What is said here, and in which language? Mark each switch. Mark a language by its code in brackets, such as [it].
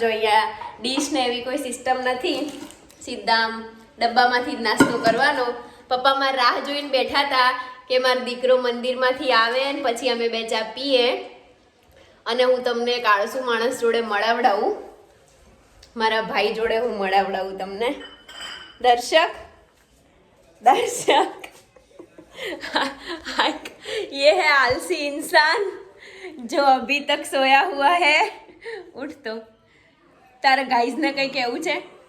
[gu] જો અહીંયા ડીશ ને એવી કોઈ સિસ્ટમ નથી, સીધા ડબ્બામાંથી જ નાસ્તો કરવાનો. પપ્પા મારી રાહ જોઈને બેઠા હતા કે મારો દીકરો મંદિરમાંથી આવે ને પછી અમે બે ચા પીએ, અને હું તમને એક આળસુ માણસ જોડે મળાવડાવું. મારા ભાઈ જોડે હું મળાવડાવું તમને. [hi] દર્શક ये है आलसी इंसान जो अभी तक सोया हुआ है. उठ तो, [gu] તારા ગાઈઝ ને કઈ કેવું છે?